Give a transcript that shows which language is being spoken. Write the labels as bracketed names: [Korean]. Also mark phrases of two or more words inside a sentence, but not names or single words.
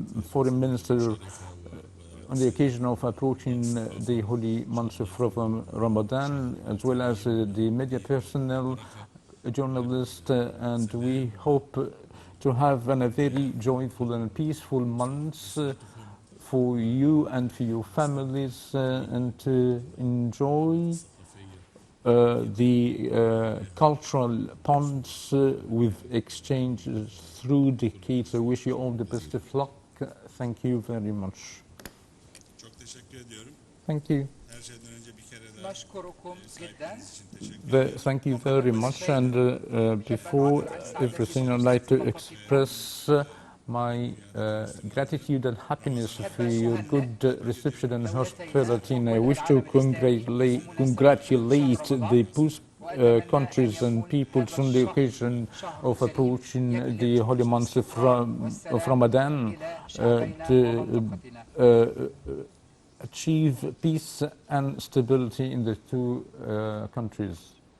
[English] Foreign Minister on the occasion of approaching the holy months of Ramadan, as well as the media personnel, journalists, and we hope to have a very joyful and peaceful months for you and for your families, and to enjoy the cultural bonds with exchanges through decades. I wish you all the best of luck. Thank you very much. [Turkish] Çok teşekkür ediyorum. [English] Thank you. [Turkish] Her şeyden önce bir kere daha [Arabic] نشكركم جدا. [Turkish] için teşekkür ederim. [English] Thank you very much. And before everything, I'd like to express my gratitude and happiness for your good reception and hospitality. And I wish to congratulate the both countries and peoples on the occasion of approaching the holy months of Ramadan to achieve peace and stability in the two countries.